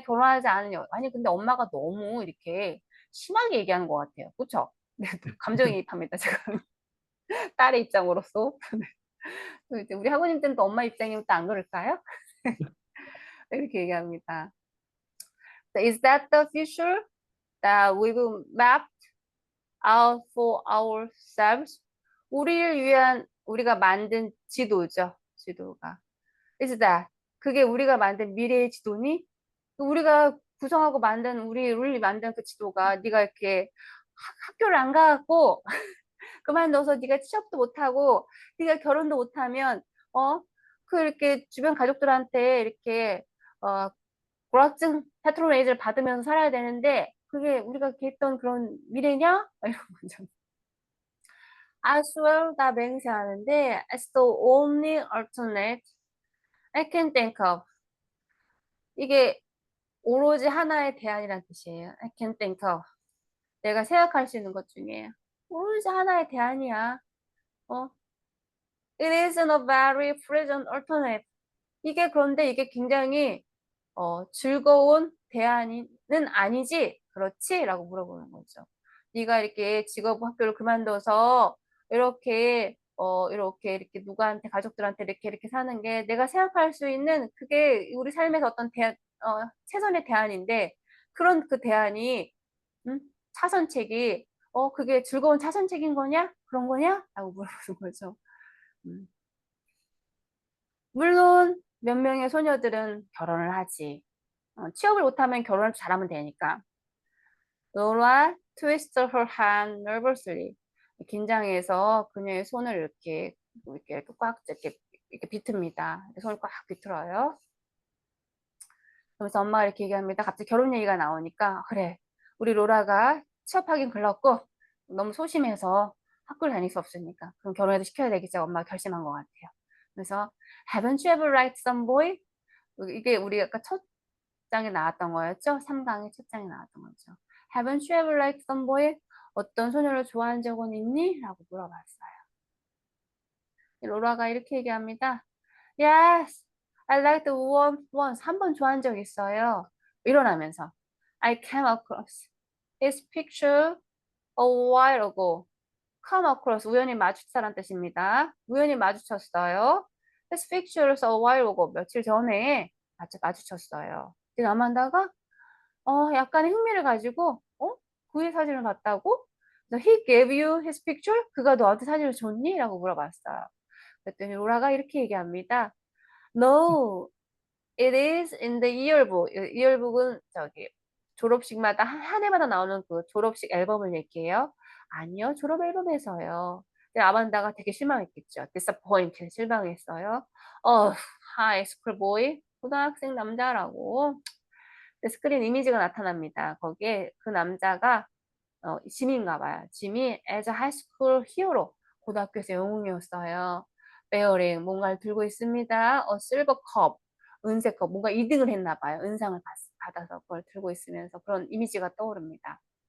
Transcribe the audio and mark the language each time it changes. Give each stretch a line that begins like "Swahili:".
Korean: 결혼하지 않은 아니 근데 엄마가 너무 이렇게 심하게 얘기하는 것 같아요. 그렇죠? 네, 감정이입합니다 지금 딸의 입장으로서. 또 이제 우리 학우님 때는 또 엄마 입장이면 또 안 그럴까요? 이렇게 얘기합니다.
English: Is that the future that we've mapped out for ourselves?
Korean: 우리를 위한 우리가 만든 지도죠. 지도가. Is that 그게 우리가 만든 미래의 지도니? 우리가 구성하고 만든 우리 만든 그 지도가 네가 이렇게 학교를 안 가고 그만둬서 네가 취업도 못하고 네가 결혼도 못하면 이렇게 주변 가족들한테 이렇게 불확증 패트로네이즈를 받으면서 살아야 되는데 그게 우리가 했던 그런 미래냐? 이런 거죠.
English: As well
Korean: 다 맹세하는데
English: as the only alternate I can think of
Korean: 이게 오로지 하나의 대안이란 뜻이에요.
English: I can think of
Korean: 내가 생각할 수 있는 것 중에 오로지 하나의 대안이야. 어?
English: It isn't a very pleasant alternative.
Korean: 그런데 이게 굉장히 즐거운 대안은 아니지? 그렇지? 라고 물어보는 거죠. 네가 이렇게 직업 학교를 그만둬서 이렇게 누구한테 가족들한테 이렇게 사는 게 내가 생각할 수 있는 그게 우리 삶에서 어떤 최선의 대안인데 그런 그 대안이 음? 차선책이 그게 즐거운 차선책인 거냐? 그런 거냐? 라고 물어보는 거죠. 음. 물론 몇 명의 소녀들은 결혼을 하지. 취업을 못하면 결혼을 잘하면 되니까.
English: Laura twisted her hand nervously.
Korean: 긴장해서 그녀의 손을 이렇게 꽉 이렇게 비틉니다. 손을 꽉 비틀어요. 그래서 엄마가 이렇게 얘기합니다. 갑자기 결혼 얘기가 나오니까 그래, 우리 로라가 취업하긴 글렀고 너무 소심해서 학교를 다닐 수 없으니까 그럼 결혼해도 시켜야 되겠지. 엄마가 결심한 것 같아요.
English: 그래서 haven't you ever liked some boy?
Korean: 이게 우리 아까 첫 장에 나왔던 거였죠. 3강의 첫 장에 나왔던 거죠.
English: Haven't you ever liked some boy?
Korean: 어떤 소녀를 좋아한 적은 있니? 라고 물어봤어요. 로라가 이렇게 얘기합니다.
English: Yes, I liked one once.
Korean: 한 번 좋아한 적 있어요. 일어나면서
English: I came across his picture a while ago.
Korean: come across 우연히 마주쳤다는 뜻입니다. 우연히 마주쳤어요.
English: his pictures a while ago
Korean: 며칠 전에 마주쳤어요. 근데 아만다가 약간의 흥미를 가지고 그의 사진을 봤다고?
English: 그래서 he gave you his picture?
Korean: 그가 너한테 사진을 줬니? 라고 물어봤어요. 그랬더니 로라가 이렇게 얘기합니다.
English: No, it is in the yearbook.
Korean: yearbook은 저기 졸업식마다 한 해마다 나오는 그 졸업식 앨범을 얘기해요. 아니요, 졸업 앨범에서요. 근데 아만다가 되게 실망했겠죠. disappointed, 실망했어요.
English: high school boy,
Korean: 고등학생 남자라고. 스크린 이미지가 나타납니다. 거기에 그 남자가 짐인가 봐요.
English: 짐이 as a high school hero,
Korean: 고등학교에서 영웅이었어요. bearing, 뭔가를 들고 있습니다. silver cup, 은색 컵, 뭔가 2등을 했나 봐요. 은상을 받아서 그걸 들고 있으면서 그런 이미지가 떠오릅니다.